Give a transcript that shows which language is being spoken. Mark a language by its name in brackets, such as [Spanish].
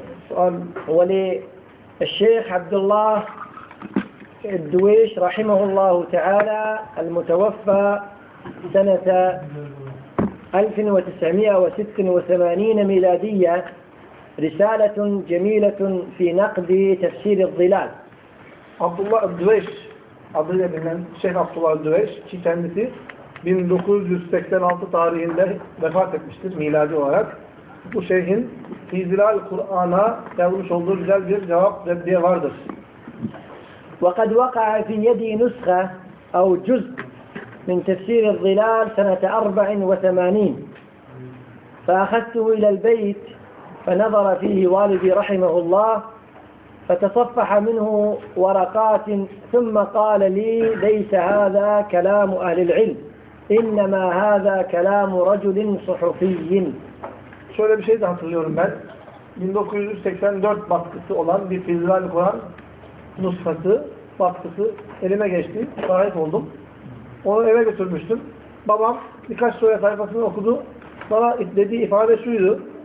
[Arabic] سؤال ولي الشيخ عبد الله الدويش رحمه الله تعالى المتوفى سنة 1986 ميلادية رسالة جميلة في نقد تفسير الظلال. [Turkish] عبد الله الدويش adıyla bilinen Şeyh Abdullah Düveş ki kendisi 1986 tarihinde vefat etmiştir miladi olarak. Bu şeyhin Fizilal Kur'an'a yazmış olduğu güzel bir cevap reddiye vardır. [Arabic] وَقَدْ وَقَعَ فِي يَدِي نُسْخَ اَوْ جُزْءٍ مِنْ تَفْسِيرِ الظِّلَالِ سَنَةَ 84 فَأَخَذْتُهُ إِلَى الْبَيْتِ فَنَظَرَ فِيهِ وَالِدِي رَحِمَهُ اللَّهِ فتصفح منه ورقات ثم قال لي ليس هذا كلام أهل العلم إنما هذا كلام رجل صحفي. [Turkish] Şöyle bir şey de hatırlıyorum ben. 1984 baskısı olan bir Fizilal Kur'an nusfası, baskısı elime geçti. Sahip oldum. Onu eve götürmüştüm. Babam birkaç sure sayfasını okudu. Bana dediği ifade şuydu.